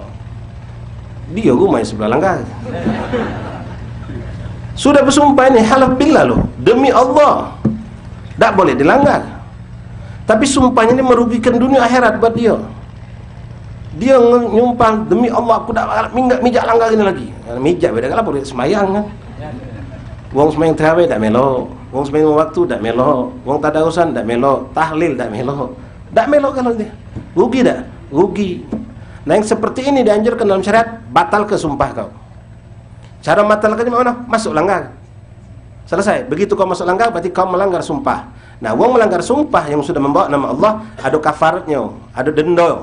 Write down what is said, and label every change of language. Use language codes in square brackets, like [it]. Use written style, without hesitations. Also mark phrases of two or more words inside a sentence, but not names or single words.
[ms] Dia rumah sebelah langgar. Sudah bersumpah ni, [ar] halaf billah [ms] loh, demi Allah tak boleh dilanggar. Tapi sumpahnya ni merugikan dunia akhirat buat dia. Dia nyumpah, demi Allah aku tak galak mijak langgar ini lagi. Mijak beda kalau boleh semayang kan. Wong semayang tarawih tak melok, wong semayang waktu tak melok, wong tadarusan tak melok, tahlil tak melok. Tak melok kalau dia. Rugi tak? Rugi. Nah, yang seperti ini dianjurkan dalam syariat, batal ke sumpah kau. Cara batalkannya mana? Masuk langgar. Selesai. Begitu kau masuk langgar, berarti kau melanggar sumpah. Nah, wong melanggar sumpah yang sudah membawa nama Allah, ada kafaratnya, ada denda.